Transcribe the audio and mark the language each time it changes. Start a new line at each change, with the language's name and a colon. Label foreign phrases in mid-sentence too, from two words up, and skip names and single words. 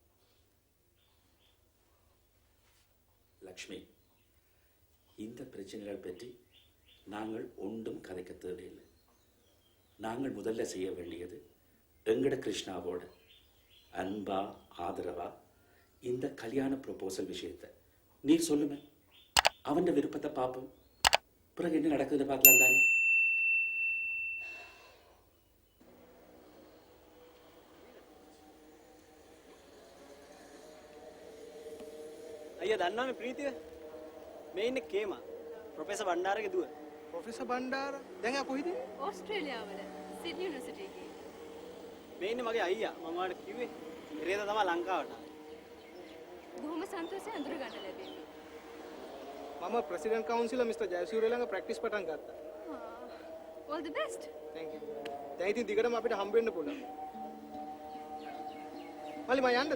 Tamil: லக்ஷ்மி, இந்த பிரச்சனைகள் பற்றி நாங்கள் ஒன்றும் கதைக்க தேவையில்லை. நாங்கள் முதல்ல செய்ய வேண்டியது எங்கட கிருஷ்ணாவோட அன்பா ஆதரவா இந்த கல்யாண ப்ரொபோசல் விஷயத்தை நீ சொல்லுமே. அவன் விருப்பத்தை பார்ப்போம். பிறகு என்ன நடக்குதுன்னு பார்க்கலாம் தானே.
Sinhala: අයියා දන්නවනේ ප්‍රීතිය මේ ඉන්නේ කේමා ප්‍රොෆෙසර් බණ්ඩාරගේ දුව. ප්‍රොෆෙසර් බණ්ඩාර දැන් ආ කොහෙද? ඕස්ට්‍රේලියාවල සිඩ්නි යුනිවර්සිටි එකේ. මේ ඉන්නේ මගේ අයියා. මම ඔයාලට කිව්වේ ඉරේද තමයි ලංකාවට ආවේ. බොහොම සන්තෝෂයි අඳුර ගන්න ලැබෙන්නේ. මම
English: President Counsellor Mister
Sinhala: ජයසූරිය ළඟ ප්‍රැක්ටිස් පටන් ගත්තා.
English: all the best. thank you.
Sinhala: දැන් ඉතින් දිගටම අපිට හම්බ වෙන්න පුළුවන්. මල්ලි මම යන්නද?